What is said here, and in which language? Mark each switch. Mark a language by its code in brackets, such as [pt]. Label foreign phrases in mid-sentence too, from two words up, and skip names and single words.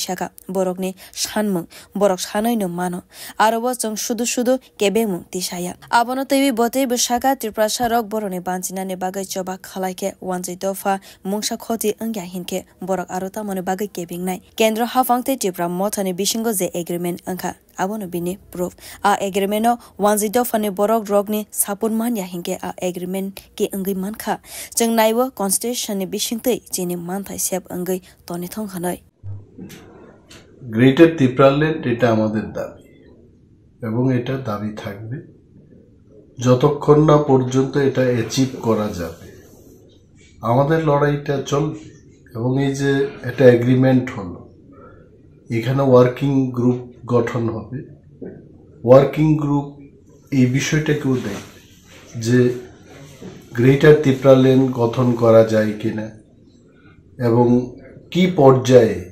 [trp] shaka borokni sanmung borok sanoino mano arobo jong sudu kebengmung tisaya abono teibi botei bosaka Tripura sarok boroni banchinani bagai choba khalaike wanjai dofa mungsa khoti angya hinke borok arota mone bagai kebengnai kendra hafangte Tripura mothani bisingo je agreement angka abono bini proof a agreement no wanjai dofa ni borok rokni sapun manya hinke a agreement ke angai mankha jeng naibo constitution ni bisingtei chini manthai sep angai toni thong khanai [bn] গ্রেটার ত্রিপুরাল্যান্ড এটা আমাদের দাবি এবং এটা দাবি থাকবে যতক্ষণ না পর্যন্ত এটা অ্যাচিভ করা যাবে আমাদের লড়াইটা চলবে এবং এই যে একটা এগ্রিমেন্ট হলো এখানে [en] working group [bn] গঠন হবে [en] working group [bn] এই বিষয়টাকেও দেখবে যে গ্রেটার ত্রিপুরাল্যান্ড গঠন করা যায় কিনা এবং কি পর্যায়ে